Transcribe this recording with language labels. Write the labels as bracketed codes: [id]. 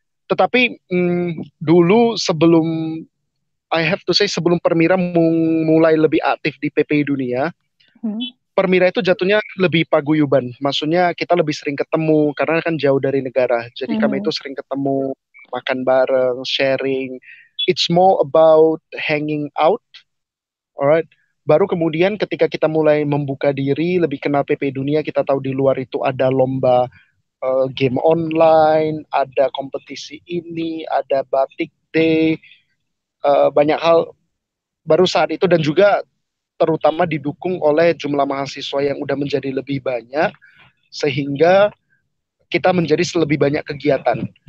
[id] Tetapi dulu sebelum sebelum Permira mulai lebih aktif di PPI Dunia, Permira itu jatuhnya lebih paguyuban. Maksudnya kita lebih sering ketemu karena kan jauh dari negara. Jadi kami itu sering ketemu, makan bareng, sharing. [en] It's more about hanging out. Alright. [id] Baru kemudian ketika kita mulai membuka diri, lebih kenal PPI Dunia, kita tahu di luar itu ada lomba game online, ada kompetisi ini, ada batik day, banyak hal baru saat itu, dan juga terutama didukung oleh jumlah mahasiswa yang udah menjadi lebih banyak, sehingga kita menjadi lebih banyak kegiatan.